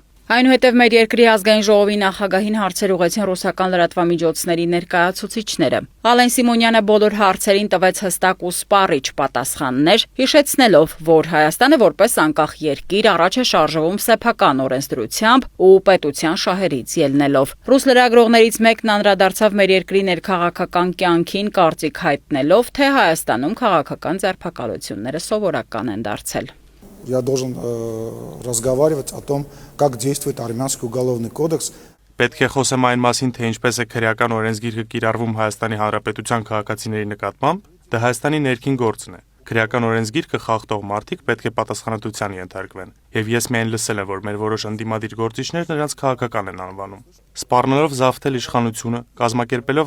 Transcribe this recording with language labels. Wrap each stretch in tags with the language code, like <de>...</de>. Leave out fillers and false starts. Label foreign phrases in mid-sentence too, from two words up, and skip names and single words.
<hy>Այնուհետև մեր երկրի ազգային ժողովի նախագահին հարցեր ուղղեցին ռուսական լրատվամիջոցների ներկայացուցիչները։ Ալեն Սիմոնյանը բոլոր հարցերին տվեց հստակ ու սպառիչ պատասխաններ, հիշեցնելով, որ Հայաստանը որպես անկախ երկիր առաջ է շարժվում սեփական օրենսդրությամբ ու պետության շահերից ելնելով։ Ռուս լրագրողներից մեկն անդրադարձավ մեր երկրի ներքաղաքական կյանքին, կարծիք հայտնելով, թե Հայաստանում քաղաքական ձերբակալությունները սովորական են դարձել։</hy> <ru>Я должен разговаривать о том, как действует армянский уголовный кодекс.</ru> <hy>Պետք է խոսեմ այն մասին, թե ինչպես է քրեական օրենսգիրքը կիրառվում Հայաստանի Հանրապետության քաղաքացիների նկատմամբ, դա Հայաստանի ներքին գործն է։ Քրեական օրենսգիրքը խախտող մարդիկ պետք է պատասխանատվության ենթարկվեն, եւ ես միայն լսել եմ, որ մեր որոշ ընդդիմադիր գործիչներ նրանց քաղաքական են անվանում։ Սպառնալով զավթել իշխանությունը, կազմակերպելով</hy>